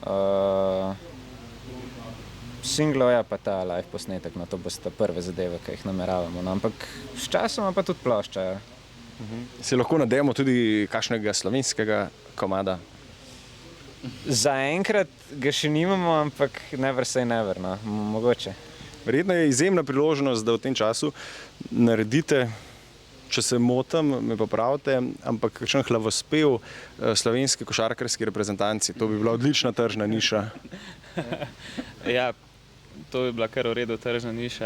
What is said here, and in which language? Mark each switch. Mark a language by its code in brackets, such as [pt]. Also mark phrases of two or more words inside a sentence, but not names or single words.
[sl] Singlov je pa ta live posnetek, no to boste prve zadeve, ki jih nameravamo. No, ampak s časoma pa tudi plošča. Ja. Si lahko nadejamo tudi kakšnega slovenskega komada? Zaenkrat ga še nimamo, ampak [en] never say never, [sl] no, mogoče. Verjetno je izjemna priložnost, da v tem času naredite, če se motim, me pa pravite, ampak kakšen hlavospev slovenski košarkarski reprezentanci. To bi bila odlična tržna niša. Ja, to bi bila kar v redu tržna niša.